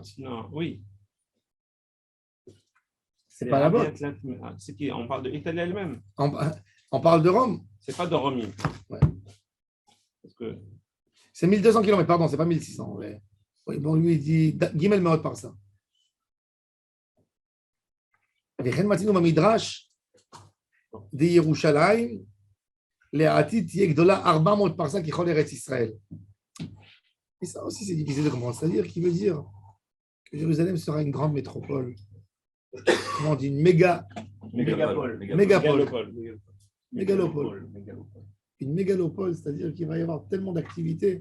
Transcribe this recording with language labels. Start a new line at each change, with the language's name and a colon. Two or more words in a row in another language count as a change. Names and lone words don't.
French: Non, oui. C'est pas la botte. C'est qui? On parle de Italie elle-même. On parle de Rome. C'est pas de Romi. Ouais. Parce que C'est 1200 km, pardon, ce n'est pas 1600. Ouais. Oui, bon, lui, il dit
Hebrew: גימל מאות
French: par ça.
Hebrew: וכן מצינו במדרש דירושלים לעתיד תהיה גדולה 400 פרסה ככל ארץ ישראל.
French: Et ça aussi, c'est difficile de comprendre. C'est-à-dire qu'il veut dire que Jérusalem sera une grande métropole. Comment on dit? Une Mégapole. mégalopole. Une mégalopole, c'est-à-dire qu'il va y avoir tellement d'activités.